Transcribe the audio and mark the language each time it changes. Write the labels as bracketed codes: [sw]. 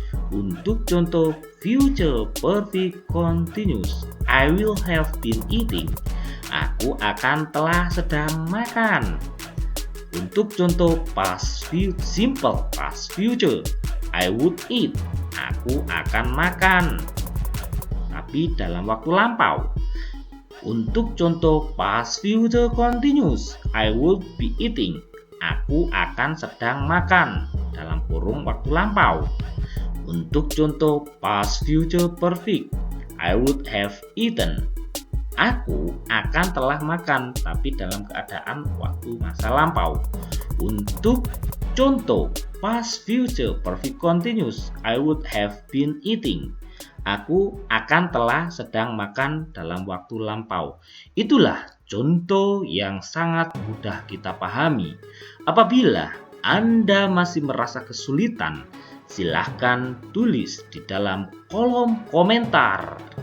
[id] Untuk contoh [en] future perfect continuous, I will have been eating. [id] Aku akan telah sedang makan. Untuk contoh [en] simple past future, I would eat. [id] Aku akan makan. Tapi dalam waktu lampau. Untuk contoh [en] past future continuous, I would be eating. [id] Aku akan sedang makan. Dalam kurung waktu lampau. Untuk contoh [en] past future perfect, I would have eaten. [id] Aku akan telah makan, tapi dalam keadaan waktu masa lampau. Untuk contoh [en] past future perfect continuous, I would have been eating. [id] Aku akan telah sedang makan dalam waktu lampau. Itulah contoh yang sangat mudah kita pahami. Apabila Anda masih merasa kesulitan, silahkan tulis di dalam kolom komentar.